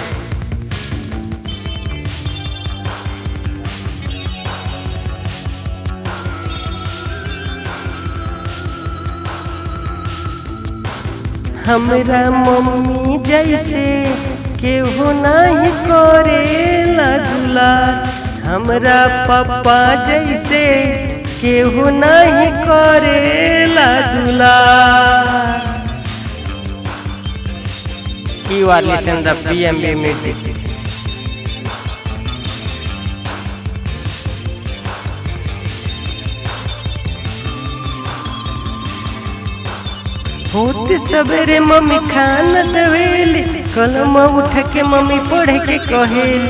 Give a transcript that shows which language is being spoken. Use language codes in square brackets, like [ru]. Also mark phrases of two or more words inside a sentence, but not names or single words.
[bho] हमरा मम्मी जैसे केहू नहीं करेला दुलार, हमरा पापा जैसे केहू नहीं करेला दुलार। [en] You are listening the PMB music. [bho] होते सवेरे मम्मी खाना देवेली, कलम उठ के मम्मी पढ़ के कहेली।